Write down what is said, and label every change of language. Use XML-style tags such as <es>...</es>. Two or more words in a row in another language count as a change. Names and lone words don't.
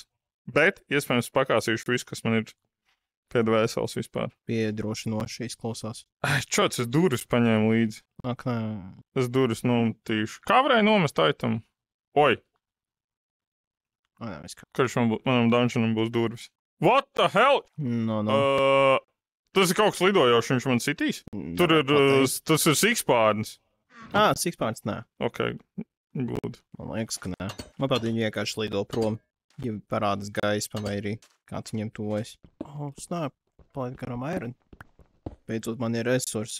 <lv>Bet, iespējams, pakāsīšu visu, kas man ir pie dvēseles vispār. Piedrošinoši izklausās. Čots, es durvis paņēmu līdzi. Ak, nē. Es durvis nometīšu. Kā varēja nomest aitam? Oi! Karš manam dungeonam būs durvis.</lv> <en>What the hell? No.</en> <lv>Tas ir kaut kas lidojošs, viņš man sitīs? Tur ir, tas ir sikspārnis. Sikspārnis, nē.</lv> <en>Ok, good.</en> <lv>Man liekas, ka nē. Man pat viņi vienkārši lido prom. Ja parādas gaisma vai arī kāds viņiem tuvojas. Snap, palaid garām iron. Beidzot man ir resursi.</lv>